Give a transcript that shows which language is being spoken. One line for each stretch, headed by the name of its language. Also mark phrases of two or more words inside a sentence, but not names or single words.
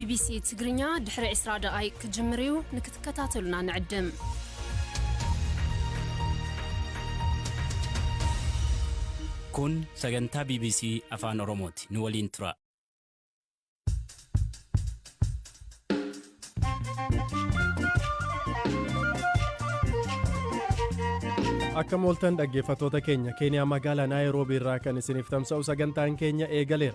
Tigrinya: BBC ትግርኛ ድሕሪ 20 ደቂቃ ክጅምር እዩ ንክትከታተሉና ንዕድም
Oromo: kun sagantaa BBC afaan Oromooti nu waliin tura. Akka mooltan dhaggeeffattoota keenya Keeniyaa magaalaa Naayiroobii irraa kan isiniif tamsa'u sagantaan keenya eegaleera.